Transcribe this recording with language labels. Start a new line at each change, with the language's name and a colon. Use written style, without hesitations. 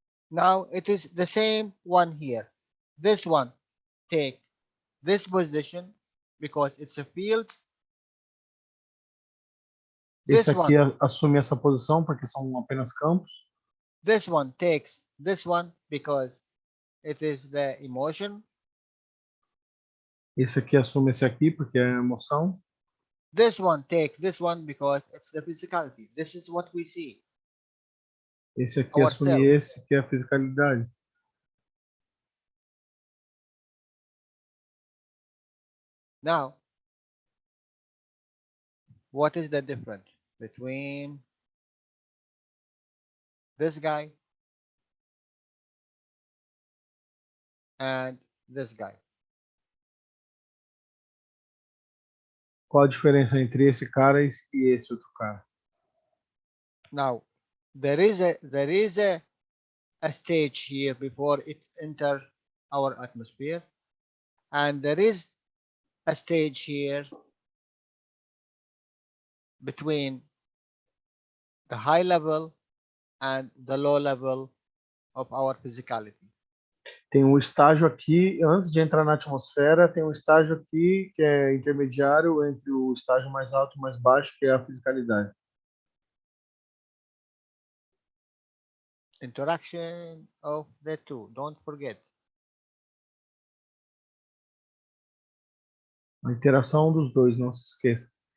English: Now it is the same one here. This one take this position because it's a field.
Portuguese: Esse aqui assume essa posição porque são apenas campos.
English: This one takes this one because it is the emotion.
Portuguese: Esse aqui assume esse aqui porque é a emoção.
English: This one takes this one because it's the physicality. This is what we see.
Portuguese: Esse aqui assume esse que é a fisicalidade.
English: Now, what is the difference between this guy and this guy?
Portuguese: Qual a diferença entre esse cara e esse outro cara?
English: Now, there is a stage here before it enter our atmosphere, and there is a stage here between the high level and the low level of our physicality.
Portuguese: Tem um estágio aqui, antes de entrar na atmosfera, tem um estágio aqui que é intermediário entre o estágio mais alto e mais baixo, que é a fisicalidade.
English: Interaction of the two, don't forget.
Portuguese: A interação dos dois, não se esqueça.